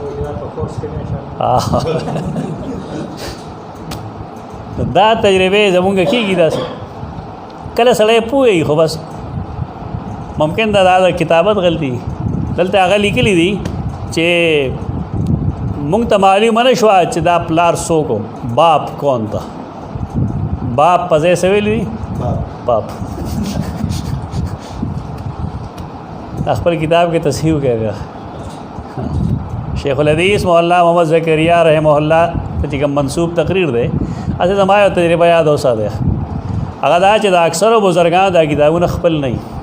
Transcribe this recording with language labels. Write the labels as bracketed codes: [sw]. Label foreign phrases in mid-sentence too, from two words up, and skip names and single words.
[ps] دا تجربې زمونږ کېږي داسې کله سړی پوهېږي خو بس ممکن دا د کتابت غلطي دلته هغه لیکلي دي چې مونږ ته معلومه نه شوه چې دا پلار څوک [ur] باپ کون [ps] ته باپ په ځای څه ویلي دي باپ خپل کتاب کې تصحیح وکړی شیخ الحدیث مولانا محمد زکریا رحمه الله ته چې کوم منسوب تقریر دی اسې زما یو تجربه یاد اوساته هغه دا چې د اکثرو بزرګانو دا کتابونه خپل نه